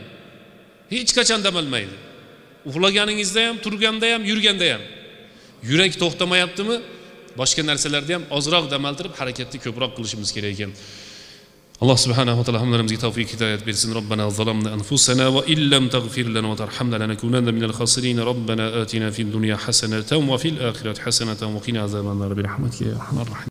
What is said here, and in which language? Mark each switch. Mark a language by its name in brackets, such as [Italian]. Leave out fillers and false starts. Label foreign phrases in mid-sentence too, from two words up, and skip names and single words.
[Uzbek] Hech qachon damalmaydi. Uxlaganingizda ham, turganda ham, yurganda ham. Yurak to'xtamayaptimi? Boshqa narsalarda ham ozroq damaltirib harakatni ko'proq qilishimiz kerak ekan. [Arabic] الله سبحانه وتعالى [Uzbek] hamlarimizga tavfiq hidayat bersin. [Arabic] ربنا ظلمنا أنفسنا وإن لم تغفر لنا وترحمنا لنكونن من الخاسرين. ربنا آتنا في الدنيا حسنة وفي الآخرة حسنة وقنا عذاب النار برحمتك يا أرحم الراحمين.